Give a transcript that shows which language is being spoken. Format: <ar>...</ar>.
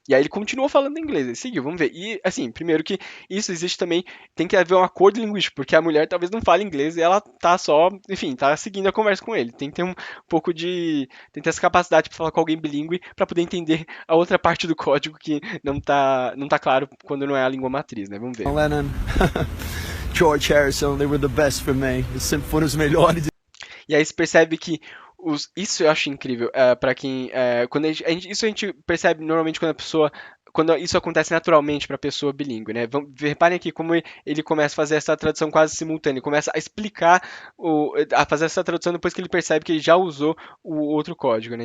<pt>E aí ele continuou falando inglês, ele seguiu, vamos ver. E, assim, primeiro que isso existe também, tem que haver um acordo linguístico, porque a mulher talvez não fale inglês e ela tá só, enfim, tá seguindo a conversa com ele. Tem que ter um pouco tem que ter essa capacidade para falar com alguém bilíngue para poder entender a outra parte do código que não tá claro quando não é a língua matriz, né? Vamos ver.</pt> <en>Lennon, George Harrison, they were the best for me.</en> <pt>Eles sempre foram os melhores. E aí você percebe que isso eu acho incrível para quem quando isso a gente percebe normalmente quando isso acontece naturalmente para a pessoa bilíngue, né? Reparem aqui como ele começa a fazer essa tradução quase simultânea, ele começa a explicar, a fazer essa tradução depois que ele percebe que ele já usou o outro código, né?</pt>